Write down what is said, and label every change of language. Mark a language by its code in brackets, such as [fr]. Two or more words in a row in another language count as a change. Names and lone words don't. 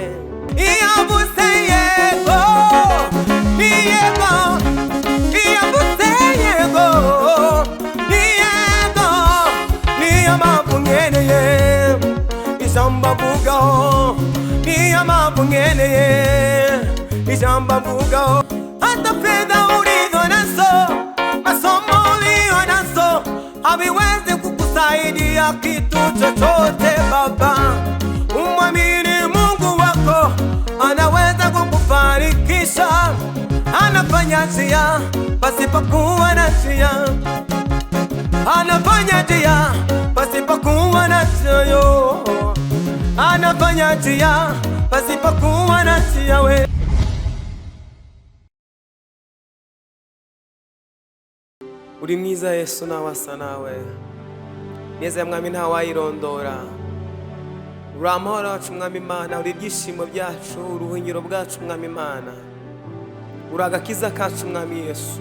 [rw] Iyo mvuze yego ni yego, iyo mvuze yego ni yego, niyo mpamvu nkeneye ijambo avugaho, niyo mpamvu nkeneye ijambo avugaho. [sw] Hata fedha ulizo nazo, masomo uliyo nazo haviwezi kukusaidia kitu chochote Baba. Umwamini Mungu wako, anaweza kukufanikisha. Anafanya njia pasipokuwa na njia, anafanya njia pasipokuwa na njia, anafanya njia pasipokuwa na njia we. [rn] Uri mwiza Yesu, ntawasa nawe, neza ya Mwami ntawayirondora. Uri amahoro wacu Mwami Imana, uri ibyishimo byacu, uruhungiro bwacu Mwami Imana, uri agakiza kacu Mwami Yesu.